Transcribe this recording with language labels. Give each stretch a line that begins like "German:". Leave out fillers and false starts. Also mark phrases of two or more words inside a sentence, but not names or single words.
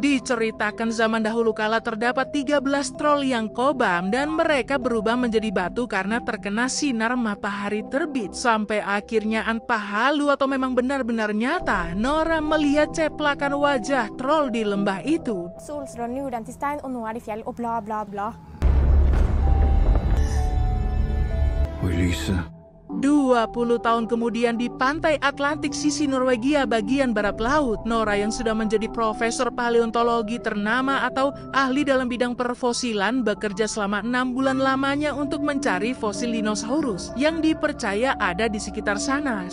Indonesian: Diceritakan zaman dahulu kala terdapat 13 troll yang kobam dan mereka berubah menjadi batu karena terkena sinar matahari terbit. Sampai akhirnya tanpa halu atau memang benar-benar nyata, Nora melihat ceplakan wajah troll di lembah itu.
Norwegian: Solstrålen gjorde den til stein, og nå er det fjell, og bla bla bla. Og i lyset
Indonesian: 20 tahun kemudian di pantai Atlantik sisi Norwegia bagian barat laut, Nora yang sudah menjadi profesor paleontologi ternama atau ahli dalam bidang perfosilan bekerja selama 6 bulan lamanya untuk mencari fosil dinosaurus yang dipercaya ada di sekitar sana.